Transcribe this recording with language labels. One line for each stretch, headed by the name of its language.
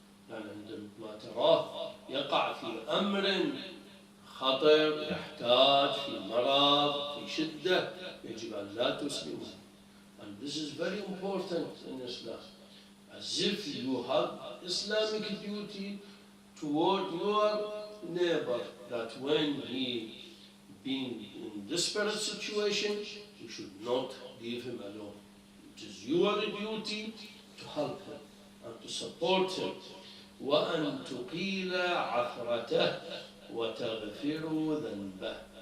Arabic: يعني عندما تراه يقع في أمر خطر يحتاج في مرض في شدة يجب أن لا تسلمه.
English: And this is very important in Islam. As if you have Islamic duty toward your neighbor, that when he being in desperate situation, you should not leave him alone. It is your duty to help him and to support him.
Arabic: وأن تقيل عثرته وتغفر ذنبه.